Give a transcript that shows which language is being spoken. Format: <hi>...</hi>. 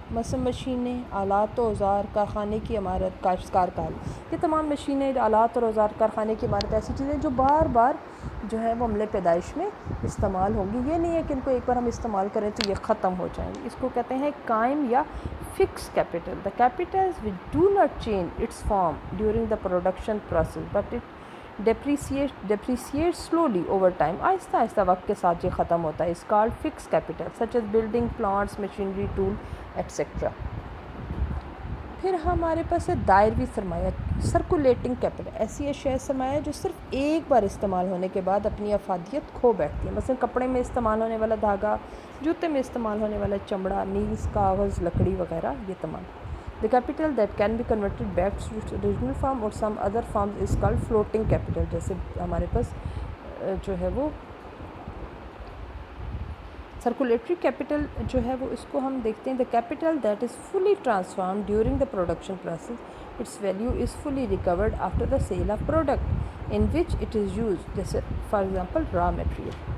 <ur>مثلا مشینیں, آلات و اوزار, کارخانے کی عمارت, کاشتکار کا حل, یہ تمام مشینیں, آلات اور اوزار, کارخانے کی عمارت ایسی چیزیں جو بار بار جو ہے وہ عمل پیدائش میں استعمال ہوں گی. یہ نہیں ہے کہ ان کو ایک بار ہم استعمال کریں تو یہ ختم ہو جائیں گے. اس کو کہتے ہیں قائم یا fix capital.</ur> <en>The capitals which do not change its form during the production process but it depreciates slowly over time.</en> <ur>آہستہ آہستہ وقت کے ساتھ یہ ختم ہوتا ہے.</ur> <en>Is called fix capital such as building, plants, machinery, tool, etc.</en> <ur>پھر ہمارے پاس ہے دائروی سرمایہ, سرکولیٹنگ کیپٹل. ایسی اشیاء سرمایہ جو صرف ایک بار استعمال ہونے کے بعد اپنی افادیت کھو بیٹھتی ہے. مثلا کپڑے میں استعمال ہونے والا دھاگا, جوتے میں استعمال ہونے والا چمڑا, نیز, کاغذ, لکڑی وغیرہ, یہ تمام.</ur> <en>The capital that can be converted back to its original form or some other forms is called floating capital.</en> <ur>جیسے ہمارے پاس جو ہے وہ</ur> <en>circulatory capital</en> <ur>جو ہے وہ اس کو ہم دیکھتے ہیں</ur> <en>The capital that is fully transform during the production process its value is fully recovered after the sale of product in which it is use, جیسے for example raw material.</en>